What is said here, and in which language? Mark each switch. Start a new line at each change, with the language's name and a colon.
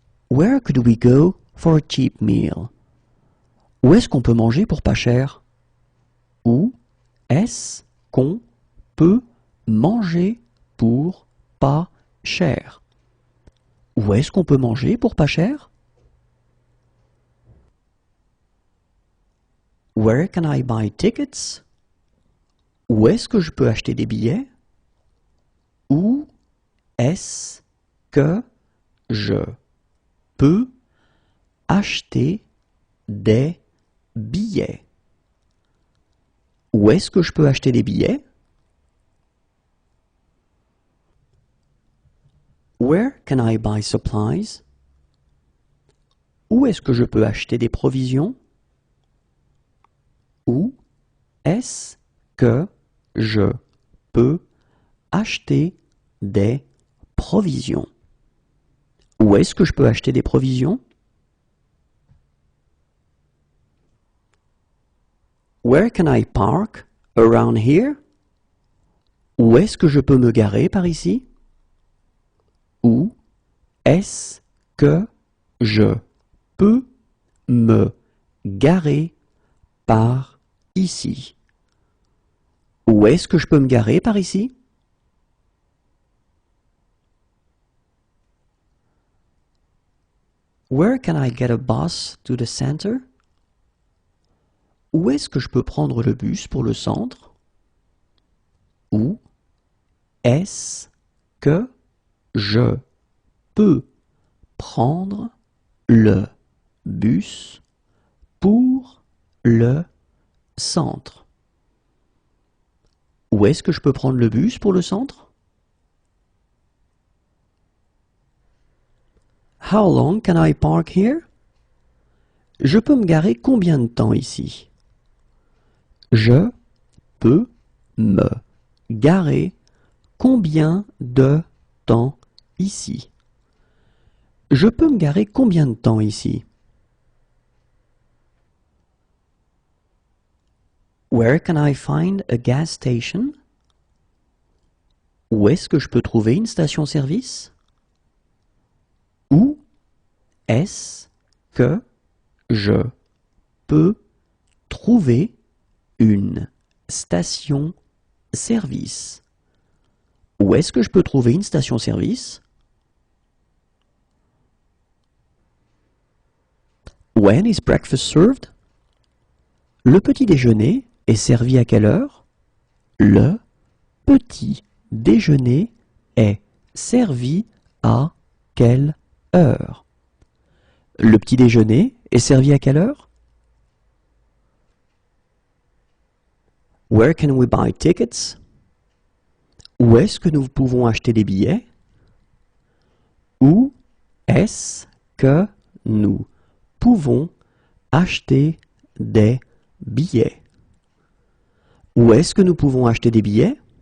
English: Where could we go for a cheap meal?
French: Où est-ce qu'on peut manger pour pas cher? Où est-ce qu'on peut manger pour pas cher? Où est-ce qu'on peut manger pour pas cher?
English: Where can I buy tickets?
French: Où est-ce que je peux acheter des billets? Où est-ce que je peux acheter des billets? Où est-ce que je peux acheter des billets?
English: Where can I buy supplies?
French: Où est-ce que je peux acheter des provisions? Où est-ce que je peux acheter des provisions? Où est-ce que je peux acheter des provisions?
English: Where can I park around here?
French: Où est-ce que je peux me garer par ici? Où est-ce que je peux me garer par ici? Où est-ce que je peux me garer par ici?
English: Where can I get a bus to the center?
French: Où est-ce que je peux prendre le bus pour le centre? Où est-ce que je peux prendre le bus pour le centre? Où est-ce que je peux prendre le bus pour le centre?
English: How long can I park here?
French: Je peux me garer combien de temps ici? Je peux me garer combien de temps ici? Je peux me garer combien de temps ici?
English: Where can I find a gas station?
French: Où est-ce que je peux trouver une station-service? Où est-ce que je peux trouver une station-service? Où est-ce que je peux trouver une station-service?
English: When is breakfast served?
French: Le petit déjeuner est servi à quelle heure? Le petit déjeuner est servi à quelle heure? Le petit déjeuner est servi à quelle heure?
English: Where can we buy tickets?
French: Où est-ce que nous pouvons acheter des billets? Où est-ce que nous pouvons acheter des billets? Où est-ce que nous pouvons acheter des billets?